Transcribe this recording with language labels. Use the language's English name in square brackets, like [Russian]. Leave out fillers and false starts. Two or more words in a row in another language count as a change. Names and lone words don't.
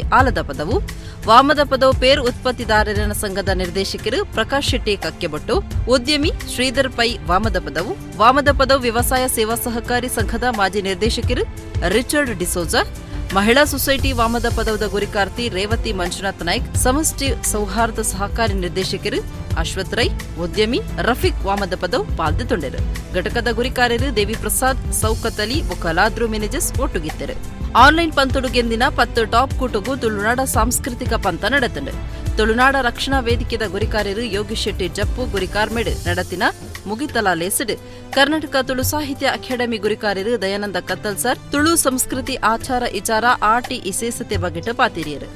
[Tulu] ಆಲದ ಪದವು, ವಾಮದ ಪದವು ಪೇರು ಉತ್ಪತ್ತಿದಾರರಿನ ಸಂಘದ ನಿರ್ದೇಶಕರು ಪ್ರಕಾಶ್ ಶೆಟ್ಟಿ ಕಕ್ಕೆಬೊಟ್ಟು, ಉದ್ಯಮಿ ಶ್ರೀಧರ್ ಪೈ ವಾಮದ ಪದವು ವ್ಯವಸಾಯ ಸೇವಾ ಸಹಕಾರಿ ಸಂಘದ ಮಾಜಿ ನಿರ್ದೇಶಕರು ರಿಚರ್ಡ್ ಡಿಸೋಜಾ, ಮಹಿಳಾ ಸೊಸೈಟಿ ವಾಮದ ಪದವದ ಗುರಿಕಾರ್ತಿ ರೇವತಿ ಮಂಜುನಾಥ್ ನಾಯ್ಕ್, ಸಮಷ್ಟಿ ಸೌಹಾರ್ದ ಸಹಕಾರಿ ನಿರ್ದೇಶಕರು ಅಶ್ವಥ್ ರೈ, ಉದ್ಯಮಿ ರಫೀಕ್ ವಾಮದ ಪದವು ಪಾಲ್ದೊಂಡರು. ಘಟಕದ ಗುರಿಕಾರ್ಯರು ದೇವಿ ಪ್ರಸಾದ್, ಸೌಕತ್ ಅಲಿ ಕಲಾದ್ರು ಮ್ಯಾನೇಜರ್ಸ್ ಒಟ್ಟುಗಿದ್ದರು. ಆನ್ಲೈನ್ ಪಂತೊಡುಗೆಂದಿನ 10 ಟಾಪ್ ಕೂಟುಗು ತುಳುನಾಡ ಸಾಂಸ್ಕೃತಿಕ ಪಂತ ನಡೆತಂಡು. ತುಳುನಾಡ ರಕ್ಷಣಾ ವೇದಿಕೆದ ಗುರಿಕಾರ್ಯರು ಯೋಗೀಶ್ ಶೆಟ್ಟಿ ಜಪ್ಪು ಗುರಿಕಾರ್ಮೆಡ್ ನಡತಿನ ಮುಗಿತಲ ಲೇಸಡ್, ಕರ್ನಾಟಕ ತುಳು ಸಾಹಿತ್ಯ ಅಕಾಡೆಮಿ ಗುರಿಕಾರ್ಯರು ದಯಾನಂದ ಕತ್ತಲ್ ಸರ್, ತುಳು ಸಂಸ್ಕೃತಿ ಆಚಾರ ಇಚಾರ ಆಟಿ ಇಸೇಸತೆ ಬಗೆಟ್ ಪಾತಿರಿಯರು.